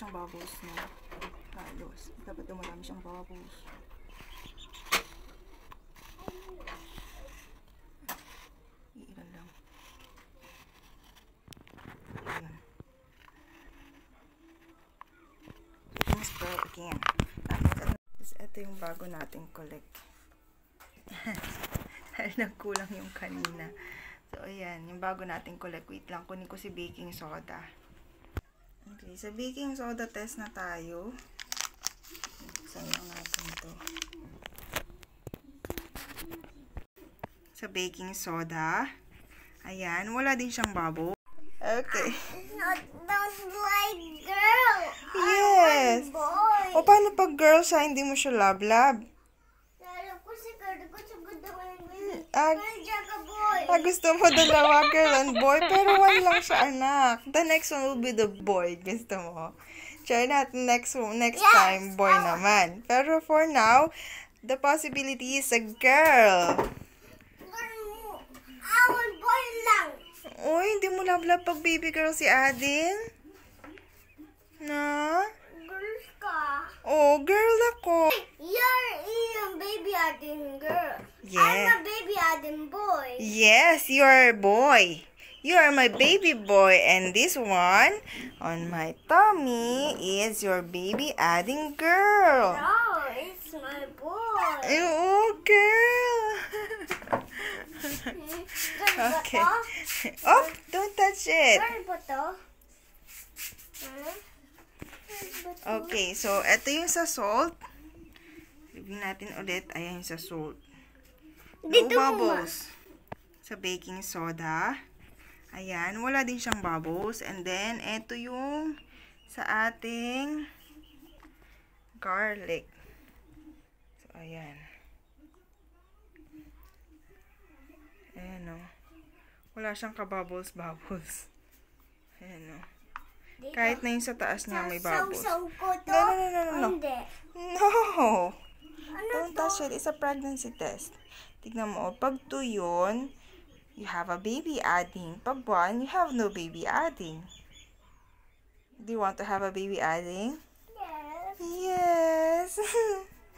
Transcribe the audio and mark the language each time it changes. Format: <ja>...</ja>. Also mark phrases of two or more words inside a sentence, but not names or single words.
<tl>bubbles na halos. Dapat marami siyang bubbles. Iilan lang. Ayan.</tl> <en>Let's spread again.</en> <tl>Tapos ito yung bago nating collect. Dahil nagkulang yung kanina. So, ayan. Yung bago nating collect. Wait lang. Kunin ko si baking soda. Okay. Sa</tl> <en>baking soda test</en> <tl>na tayo. Saan lang natin ito? Sa</tl> <en>baking soda.</en> <tl>Ayan. Wala din siyang bubble. Okay.</tl> <en>Don't like girl. Yes. Boy. O,</en> <tl>paano pag girl siya, hindi mo siya love-love? Lalo ko si girl ko sa gusto ko yung</tl> <en>Boy. boy.</en> <tl>Gusto mo dalawa,</tl> <en>girl and boy,</en> <tl>pero one lang siya, anak.</tl> <en>The next one will be the boy.</en> <tl>Gusto mo? Try natin</tl> <en>next time,</en> <tl>boy naman.</tl> <en>Pero for now, the possibility is a girl. I want boy lang.</en> <tl>Uy, hindi mo love pag</tl> <en>baby girl</en> <tl>si Adin? Na? Girls ka. Oh, girl ako.</tl> <en>You're a baby Adin girl. Yeah. I'm a baby Adin boy. Yes, you are a boy. You are my baby boy, and this one on my tummy is your baby Adin girl. No, it's my boy. Oh, girl. Okay. Oh, don't touch it.</en> <tl>Girl ba to? Okay, so ito yung sa salt. Ibigin natin ulit. Ayan yung sa salt.</tl> <en>No</en> <tl>Dito mo, bubbles. Sa</tl> <en>baking soda.</en> <tl>Ayan, wala din siyang bubbles.</tl> <en>And then,</en> <tl>ito yung sa ating garlic. So, ayan. Ayan, o. Wala siyang ka-bubbles-bubbles. Ayan, o. Kahit na yung sa taas niya may bubbles. Saw ko to?</tl> <en>No.</en> <tl>Hindi.</tl> <en>No!</en> <tl>Ano</tl> <en>Don't touch it. It's a pregnancy test.</en> <tl>Tignan mo, pag 2 yun,</tl> <en>you have a baby adding. Pag 1, you have no baby adding. Do you want to have a baby adding? Yes. Yes!</en>